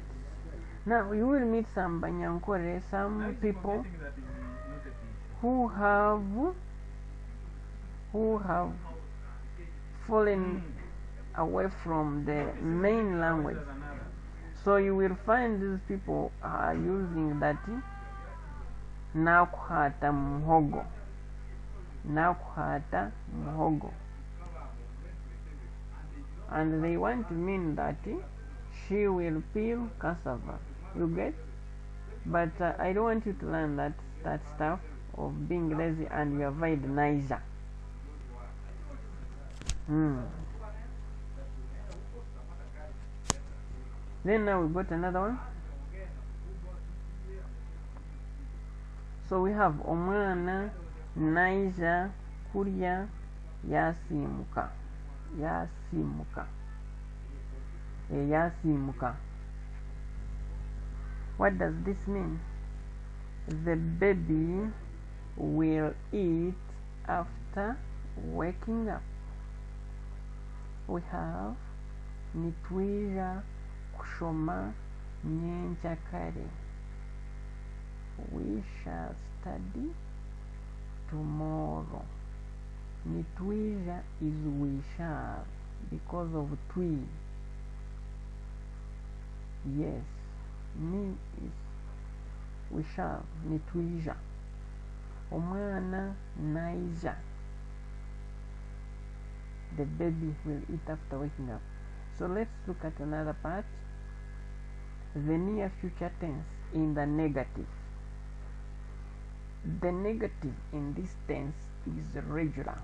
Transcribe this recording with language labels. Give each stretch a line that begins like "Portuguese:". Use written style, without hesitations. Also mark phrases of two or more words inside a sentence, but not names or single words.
English: Now you will meet some Runyankore, some people who have fallen away from the main language. So you will find these people are using that
Nyankole: nakuhata muhogo. Nakuhata muhogo.
English: And they want to mean that she will peel cassava. You get? But I don't want you to learn that stuff of being lazy and you avoid Niger. Then now we got another one. So we have
Nyankole: omwana naija kurya yasimuka. Yasimuka. Yasimuka.
English: What does this mean? The baby will eat after waking up. We have
Nyankole: nitwija kushoma nyencha kare.
English: We shall study tomorrow. Nitwija is we shall because of twi. Yes, ni is we shall.
Nyankole: Nitwija. Omwana naija.
English: The baby will eat after waking up. So let's look at another part. The near future tense in the negative. The negative in this tense is regular.